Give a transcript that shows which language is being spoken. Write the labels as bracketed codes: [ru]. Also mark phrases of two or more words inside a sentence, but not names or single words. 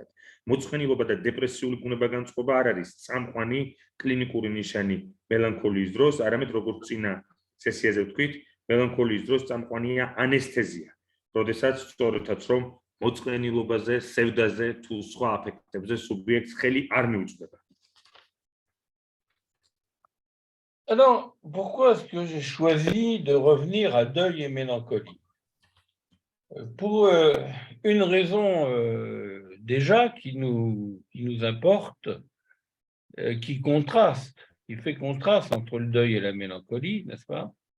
[ka] მოწყენილობა და დეპრესიული ბუნება-განწყობა არ არის წამყვანი კლინიკური ნიშანი მელანქოლიის დროს, არამედ როგორც წინა სესიაზე ვთქვით, მელანქოლიის დროს წამყვანია ანესთეზია, როდესაც სწორედაც რომ მოწყენილობაზე, სევდაზე თუ სხვა აფექტებზე სუბიექტს ხელი არ მიუწვდება. [fr] Alors, pourquoi est-ce que j'ai choisi de revenir à deuil et mélancolie? Pour une raison déjà qui nous importe, qui fait contraste entre le deuil et la mélancolie, n'est-ce pas?